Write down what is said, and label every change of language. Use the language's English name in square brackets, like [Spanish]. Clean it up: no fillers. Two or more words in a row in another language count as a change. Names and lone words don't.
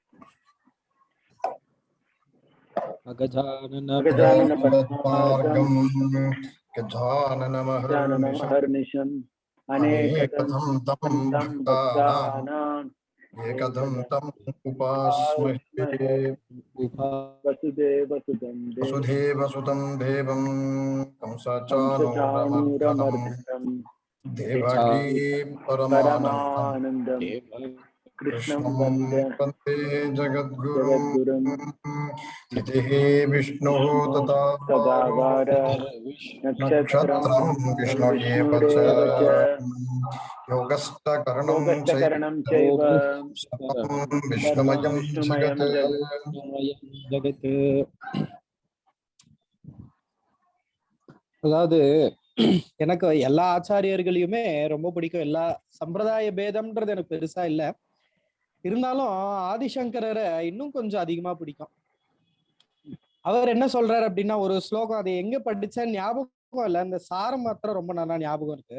[Sanskrit] गजाननमहर्निशम् अनेकदं तं भक्तानाम् एकदं तम् उपास्महे वसुदेवसुतं देवं कंसचाणूरमर्दनम् देवकी பரமானந்தம் कृष्णं वन्दे जगद्गुरुं इति विष्णुः तथा नक्षत्रं विष्णुरेव च योगस्तकरणं चैव विष्णुमयं जगत्. [Tamil] அதாவது எனக்கு எல்லா ஆச்சாரியர்களையுமே ரொம்ப பிடிக்கும். எல்லா சம்பிரதாய பேதம்ன்றது எனக்கு பெருசா இல்லை. இருந்தாலும் ஆதிசங்கரரை இன்னும் கொஞ்சம் அதிகமா பிடிக்கும். அவர் என்ன சொல்றாரு அப்படின்னா, ஒரு ஸ்லோகம், அதை எங்க படிச்சா ஞாபகம் இல்லை, அந்த சாரம் மாத்திரம் ரொம்ப நல்லா ஞாபகம் இருக்கு.